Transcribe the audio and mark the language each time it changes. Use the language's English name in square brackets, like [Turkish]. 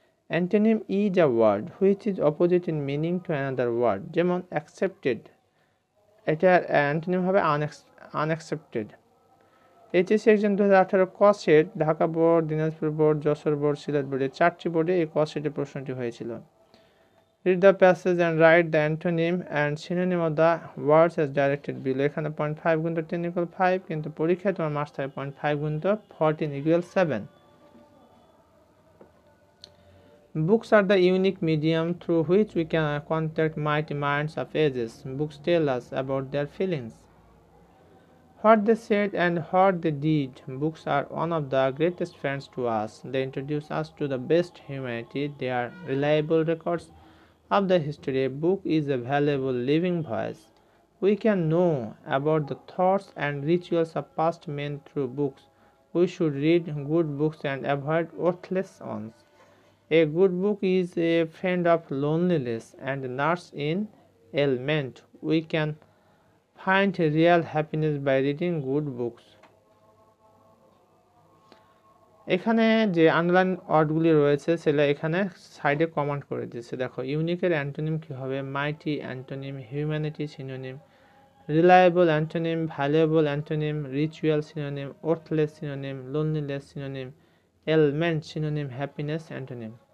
[English] antonym is a word which is opposite in meaning to another word, [Bangla] যেমন accepted, এটার antonym হবে আনঅ্যাকসেপ্টেড। HSC exam 2018 ক set Dhaka board, Dinajpur board, Jessore board, Sylhet বোর্ডের 4টি বোর্ডে এই ক সেটের প্রশ্নটি হয়েছিল। [English] Read the passage and write the antonym and synonym of the words as directed below. [Bangla] এখানে 0.5 গুণিত 10 equal 5, কিন্তু পরীক্ষায় তোমার মার্কস থাকে 0.5 গুণিত 14 equal 7. [English] Books are the unique medium through which we can contact mighty minds of ages. Books tell us about their feelings, what they said and what they did. Books are one of the greatest friends to us. They introduce us to the best humanity. They are reliable records of the history. A book is a valuable living voice. We can know about the thoughts and rituals of past men through books. We should read good books and avoid worthless ones. A good book is a friend of loneliness and a nurse in ailment. We can find real happiness by reading good books. [Bangla] এখানে যে underline ওয়ার্ডগুলি রয়েছে সেগুলো এখানে সাইডে comment করে দিয়েছে। দেখো, ইউনিকের antonym কী হবে? মাইটি antonym, humanity synonym, reliable antonym, valuable antonym, ritual synonym, worthless synonym, loneliness synonym, element synonym, happiness antonym.